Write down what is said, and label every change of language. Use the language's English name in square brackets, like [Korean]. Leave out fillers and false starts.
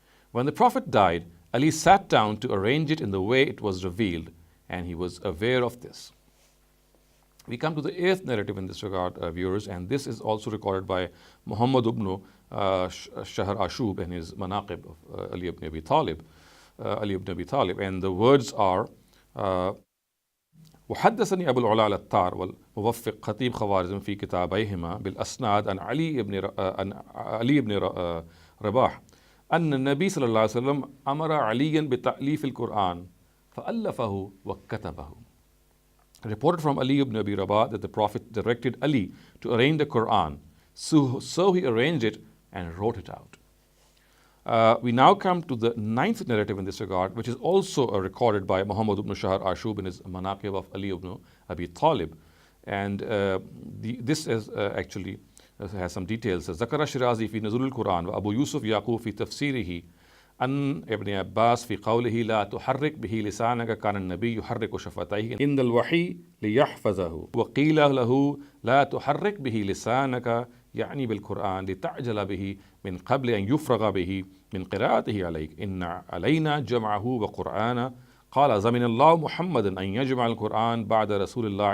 [English] When the Prophet died, Ali sat down to arrange it in the way it was revealed, and he was aware of this. We come to the eighth narrative in this regard, viewers, and this is also recorded by Muhammad ibn Shahr Ashub in his Manaqib of Ali ibn Abi Talib. And the words are, [Arabic] وحدثني أبو العلا العطار والموفق خطيب خوارزم في كتابيهما بالأسناد عن علي بن رباح أن النبي صلى الله عليه وسلم أمر عليا بتأليف القرآن فألفه وكتبه. [English] Reported from Ali ibn Abi Rabah that the Prophet directed Ali to arrange the Qur'an. So he arranged it and wrote it out. We now come to the ninth narrative in this regard, which is also recorded by Muhammad ibn Shahr Ashub in his Manaqib of Ali ibn Abi Talib. And this is actually has some details. [Arabic] ذكر الشيرازي في نزول القرآن وأبو يوسف يعقوب في تفسيره أن ابن عباس في قوله لا تحرك به لسانك كان النبي يحرك شفتيه عند الوحي ليحفظه وقيل له لا تحرك به لسانك يعني بالقرآن لتعجل به من قبل أن يفرغ به من قراءته عليك إن علينا جمعه وقرآنا قال زمن الله محمدا أن يجمع القرآن بعد رسول